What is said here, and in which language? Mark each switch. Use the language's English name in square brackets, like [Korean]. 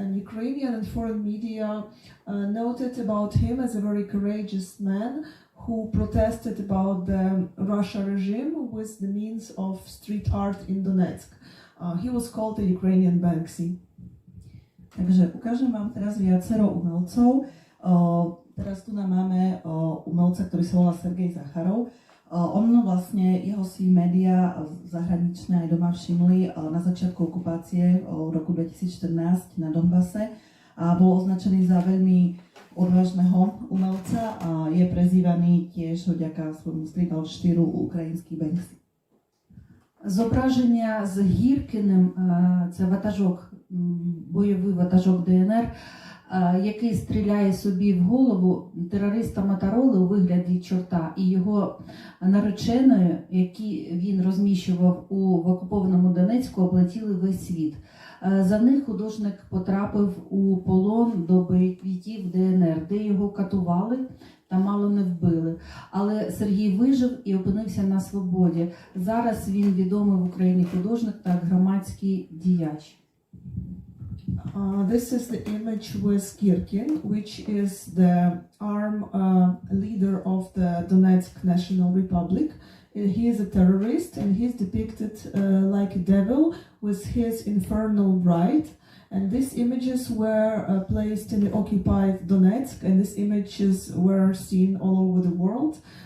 [English] And Ukrainian and foreign media noted about him as a very courageous man who protested about the Russia regime with the means of street art in Donetsk. He was called the Ukrainian Banksy. [Slovak] Takže ukážem vám teraz viacero umelcov. Teraz tu máme umelca, ktorý sa volá Sergej Zacharov. On vlastne, jeho si médiá zahraničné aj doma všimli na začiatku okupácie v roku 2014 na Donbase. A a bol označený za veľmi odvážneho umelca a je prezývaný tiež vďaka svojmu štýlu [Ukrainian] український Бенксі. Зображення з Гіркіним, це ватажок, бойовий ватажок ДНР, який стріляє собі в голову терориста Мотороли у вигляді чорта, і його нареченою, які він розміщував в окупованому Донецьку, облетіли весь світ. За них художник потрапив у полон до бойовиків ДНР, де його катували та мало не вбили. Але Сергій вижив і опинився на свободі. Зараз він відомий в Україні художник та громадський діяч. [English] This is the image with Kirkin, which is the arm leader of the Donetsk National Republic. He is a terrorist and he is depicted like a devil with his infernal bride. And these images were placed in the occupied Donetsk, and these images were seen all over the world.